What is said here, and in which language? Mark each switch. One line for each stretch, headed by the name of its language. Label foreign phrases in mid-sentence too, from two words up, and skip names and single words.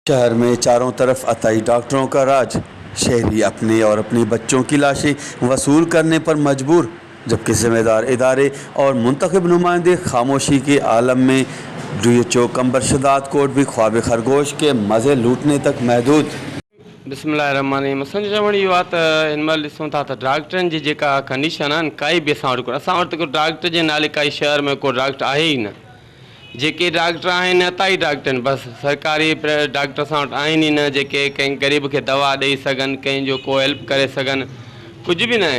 Urdu: شہر میں چاروں طرف عطائی ڈاکٹروں کا راج، شہری اپنے اور اپنی بچوں کی لاشیں وصول کرنے پر مجبور، جبکہ ذمہ دار ادارے اور منتخب نمائندے خاموشی کے عالم میں۔ ڈی ایچ او کمبر شداد کوٹ بھی خواب خرگوش کے مزے لوٹنے تک محدود۔
Arabic: بسم اللہ الرحمن الرحیم۔
Sindhi: اساں جو چوڻ اهو आहे त हिन महिल ॾिसूं था त ڈاکٹرनि जी जेका कंडीशन आहे काई बि असां वटि को डॉक्टर जे नाले काई शहर में को डॉक्टर आहे ई न। जेके डॉक्टर आहिनि अताई डॉक्टर आहिनि, बसि सरकारी डॉक्टर असां वटि आहिनि ई न जेके कंहिं ग़रीब खे दवा ॾेई सघनि, कंहिंजो को हेल्प करे सघनि, कुझु बि न आहे।